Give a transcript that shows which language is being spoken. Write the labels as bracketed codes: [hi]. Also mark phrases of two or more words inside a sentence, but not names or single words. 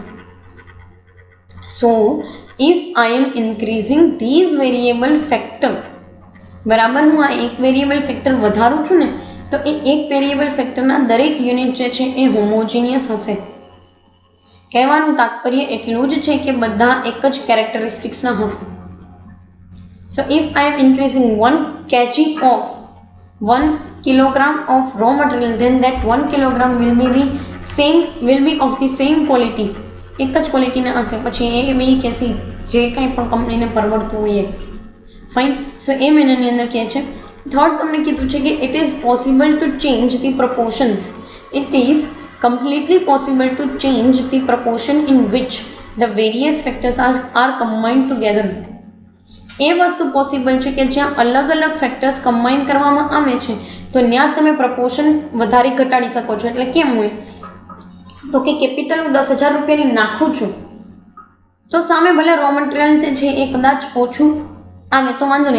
[en] So if I am increasing these variable factor, [gu] બરાબર, હું આ એક [en] variable factor [gu] વધારું છું ને તો એ એક વેરિયેબલ ફેક્ટરના દરેક યુનિટ જે છે એ હોમોજીનિયસ હશે. કહેવાનું તાત્પર્ય એટલું જ છે કે બધા એક જ કેરેક્ટરિસ્ટિક્સના હશે. [en] So if I am increasing 1 kg of 1 kilogram of raw material, then that 1 kilogram will be of the same quality. [gu] એક જ ક્વોલિટીના હશે. પછી એ બી કે સી જે કંઈ પણ કંપનીને પરવડતું હોય એ ફાઇન. સો એ મહિનાની અંદર કહે છે. [en] થર્ડ [gu] તમને કીધું છે કે [en] It is possible to change the proportions. It is completely possible to change the proportion in which the various factors are combined together. [gu] એ વસ્તુ પોસિબલ છે કે જ્યાં અલગ અલગ ફેક્ટર્સ કમ્બાઈન કરવામાં આવે છે તો ત્યાં તમે પ્રપોર્શન વધારી ઘટાડી શકો છો. એટલે કેમ હોય તો કે કેપિટલ હું 10,000 રૂપિયાની નાખું છું તો સામે ભલે [en] raw material [gu] જે છે એ કદાચ ઓછું આવે તો વાંધો નહીં.